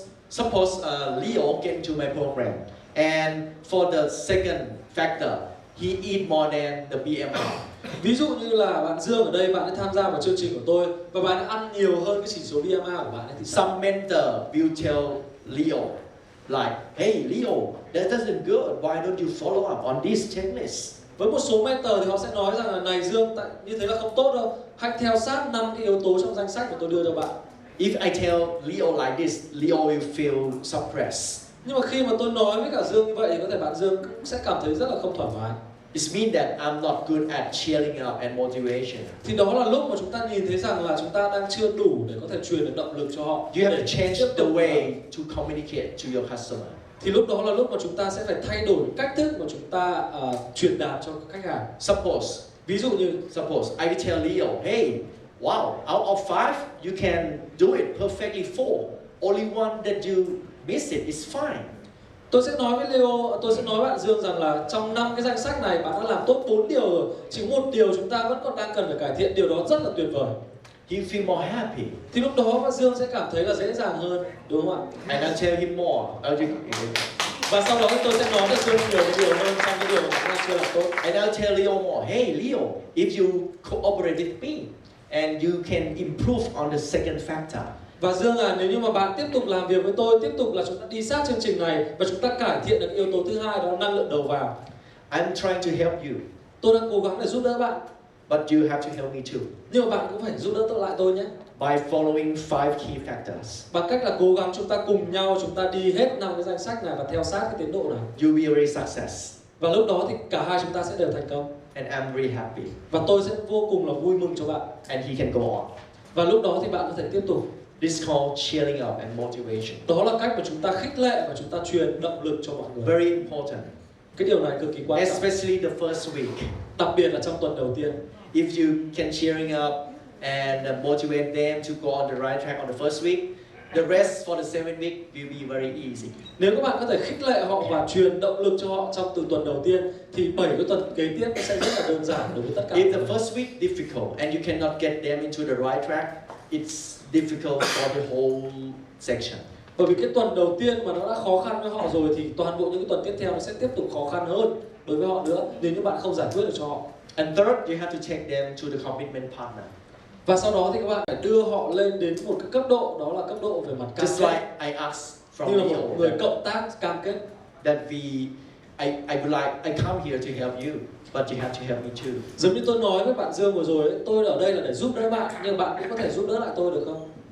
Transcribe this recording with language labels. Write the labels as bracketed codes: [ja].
[en] Suppose Leo came to my program, and for the second factor, he eat more than the BMI. [vi] Ví dụ như là bạn Dương ở đây, bạn đã tham gia vào chương trình của tôi và bạn đã ăn nhiều hơn cái chỉ số BMI của bạn ấy, thì sao? [en] Some mentor will tell Leo, like, hey Leo, that doesn't good. Why don't you follow up on this checklist? [vi] Với một số mentor thì họ sẽ nói rằng là này Dương, như thế là không tốt đâu. Hãy theo sát 5 cái yếu tố trong danh sách của tôi đưa cho bạn. [en] If I tell Leo like this, Leo will feel suppressed. [vi] Nhưng mà khi mà tôi nói với cả Dương như vậy thì có thể bạn Dương cũng sẽ cảm thấy rất là không thoải mái. [en] It means that I'm not good at cheering up and motivation. [vi] Thì đó là lúc mà chúng ta nhìn thấy rằng là chúng ta đang chưa đủ để có thể truyền được động lực cho họ. [en] You have to change the way to communicate to your customer. [vi] Thì lúc đó là lúc mà chúng ta sẽ phải thay đổi cách thức mà chúng ta truyền đạt cho khách hàng. Ví dụ như, [en] I will tell Leo, hey, wow, out of 5, you can do it perfectly 4. Only one that you miss it, it's fine. [vi] Tôi sẽ nói với Leo, tôi sẽ nói với bạn Dương rằng là trong 5 cái danh sách này bạn đã làm tốt 4 điều rồi. Chỉ một điều chúng ta vẫn còn đang cần phải cải thiện, điều đó rất là tuyệt vời. [en] He feel more happy. [vi] Thì lúc đó bạn Dương sẽ cảm thấy là dễ dàng hơn, đúng không ạ? [en] And I tell him more. [vi] Và sau đó tôi sẽ nói với Dương nhiều hơn trong cái điều mà bạn đang chưa làm tốt. [en] And I'll tell Leo more. Hey Leo, if you cooperate with me and you can improve on the second factor. [vi] Và Dương à, nếu như mà bạn tiếp tục làm việc với tôi, tiếp tục là chúng ta đi sát chương trình này và chúng ta cải thiện được yếu tố thứ hai, đó là năng lượng đầu vào. [en] I'm trying to help you. [vi] Tôi đang cố gắng để giúp đỡ bạn. [en] But you have to help me too. [vi] Nhưng mà bạn cũng phải giúp đỡ tôi lại tôi nhé. [en] By following 5 key factors. [vi] Bằng cách là cố gắng chúng ta cùng nhau chúng ta đi hết 5 cái danh sách này và theo sát cái tiến độ này. [en] You will be very success. [vi] Và lúc đó thì cả hai chúng ta sẽ đều thành công. [en] And I'm really happy. [vi] Và tôi sẽ vô cùng là vui mừng cho bạn. [en] And he can go on. [vi] Và lúc đó thì bạn có thể tiếp tục. [en] This is called cheering up and motivation. [vi] Đó là cách mà chúng ta khích lệ và chúng ta truyền động lực cho mọi người. [en] Very important. [vi] Cái điều này cực kỳ quan trọng. [en] Especially the first week. [vi] Đặc biệt là trong tuần đầu tiên. [en] If you can cheering up and motivate them to go on the right track on the first week, the rest for the 7 week will be very easy. [vi] Nếu các bạn có thể khích lệ họ và truyền động lực cho họ trong từ tuần đầu tiên thì 7 cái tuần kế tiếp nó sẽ rất là đơn giản đối với tất cả. [en] If the first week difficult and you cannot get them into the right track, it's difficult for the whole section. [vi] Bởi vì cái tuần đầu tiên mà nó đã khó khăn với họ rồi thì toàn bộ những cái tuần tiếp theo nó sẽ tiếp tục khó khăn hơn đối với họ nữa nếu như bạn không giải quyết được cho họ. [en] And third, you have to take them to the commitment partner. [vi] Và sau đó thì các bạn phải đưa họ lên đến một cái cấp độ, đó là cấp độ về mặt cam [en] Just [vi] kết. [en] like I asked from [vi] Như là một [en] Leo [vi] người cộng tác cam kết. [en] that I would like, I come here to help you, but you have to help me too. [vi] Giống như tôi nói với bạn Dương vừa rồi, tôi ở đây là để giúp đỡ bạn, nhưng bạn cũng có thể giúp đỡ lại tôi được không?